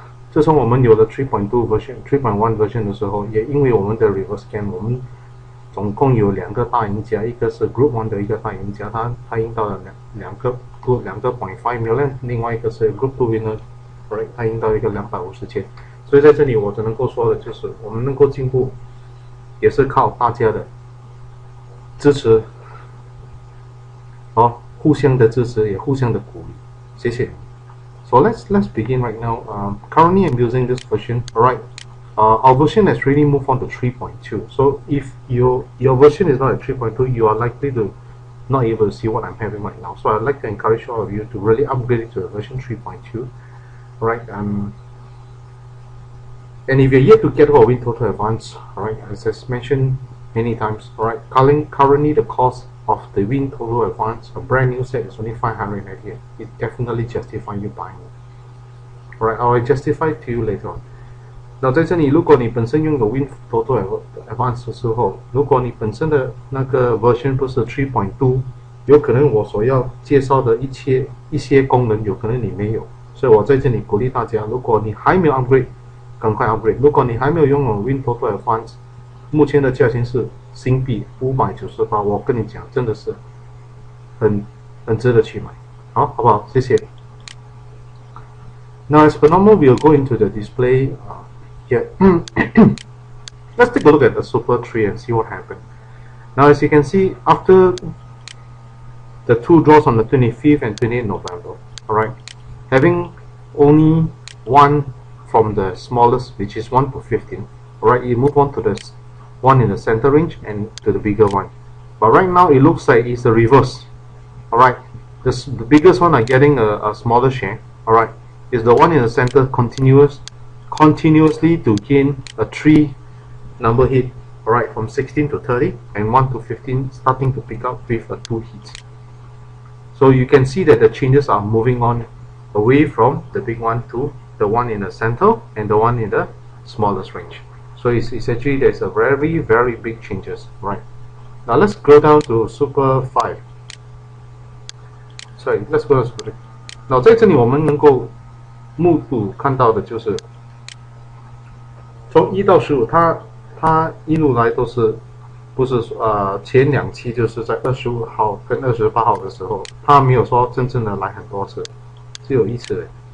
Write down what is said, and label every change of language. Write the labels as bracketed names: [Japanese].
[Chinese] 自从我们有了 3.2 version、3.1 version 的时候，也因为我们的 reverse scan， 我们总共有2个大赢家，一个是 Group 1的一个大赢家，他赢到了两个 0.5 million， 另外一个是 Group 2 winner， 他赢到一个250千。所以在这里我只能够说的就是，我们能够进步，也是靠大家的支持，互相的支持，也互相的鼓励，谢谢。 [English] So let's begin right now. Currently I'm using this version. Alright, our version has really moved on to 3.2. So if your version is not at 3.2, you are likely to not able to see what I'm having right now. So I'd like to encourage all of you to really upgrade it to a version 3.2. Alright, and if you're yet to get our WinTOTO Advanced, alright, as I mentioned many times, alright, currently the cost of the WinTOTO Advanced, a brand new set, is only 598. It definitely justifies you buying it. Alright, I will justify to you later on. [Chinese] 那在这里，如果你本身拥有 WinTOTO Advanced 的时候，如果你本身的那个 version 不是 3.2， 有可能我所要介绍的一些功能，有可能你没有。所以我在这里鼓励大家，如果你还没有 upgrade， 赶快 upgrade。如果你还没有拥有 WinTOTO Advanced， 目前的价钱是新币598，我跟你讲，真的是很值得去买，好不好？谢谢。 [English] Now, as per normal, we'll go into the display. Let's take a look at the Super 3 and see what happened. Now, as you can see, after the two draws on the 25th and 28th November, alright, having only one from the smallest, which is 1 to 15, alright, you move on to the one in the center range and to the bigger one. But right now it looks like it's the reverse. Alright, the biggest one are getting a smaller share. Alright, is the one in the center continuously to gain a 3 number hit. Alright, from 16 to 30, and 1 to 15 starting to pick up with a 2 hits. So you can see that the changes are moving on away from the big one to the one in the center and the one in the smallest range. So it's actually there's a very big changes, right? Now let's go down to Super 5. Sorry, let's go to Super 3. [Chinese] Now 在这里我们能够目睹看到的就是从1到15，它一路来都是不是前2期就是在25号跟28号的时候，它没有说真正的来很多次，只有一次。